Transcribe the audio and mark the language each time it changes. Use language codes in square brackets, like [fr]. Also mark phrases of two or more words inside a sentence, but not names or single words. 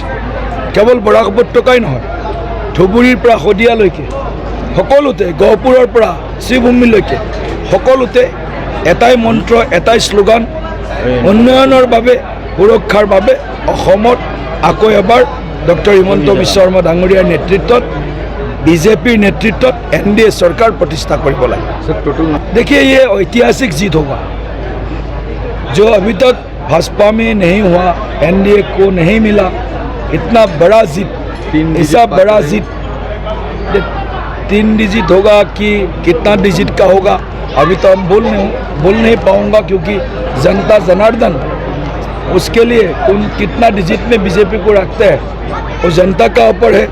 [as] কেৱল বৰাক উপত্যকাই নহয়, ধুবুৰীৰ পৰা শদিয়ালৈকে সকলোতে, গহপুৰৰ পৰা শ্ৰীভূমিলৈকে সকলোতে এটাই মন্ত্ৰ, এটাই শ্লোগান, উন্নয়নৰ বাবে, সুৰক্ষাৰ বাবে অসমত আকৌ এবাৰ ডক্টৰ হিমন্ত বিশ্ব শৰ্মা ডাঙৰীয়াৰ নেতৃত্বত [hi] बीजेपी नेतृत्व NDA सरकार प्रतिष्ठा करने लगे। देखिए ये ऐतिहासिक जीत होगा जो अभी तक भाजपा में नहीं हुआ, NDA को नहीं मिला। इतना बड़ा जीत, ऐसा बड़ा जीत 3 डिजिट होगा कि कितना डिजिट का होगा अभी तो हम बोल नहीं पाऊंगा, क्योंकि जनता जनार्दन उसके लिए कितना डिजिट में बीजेपी को रखते हैं वो जनता का ऊपर है।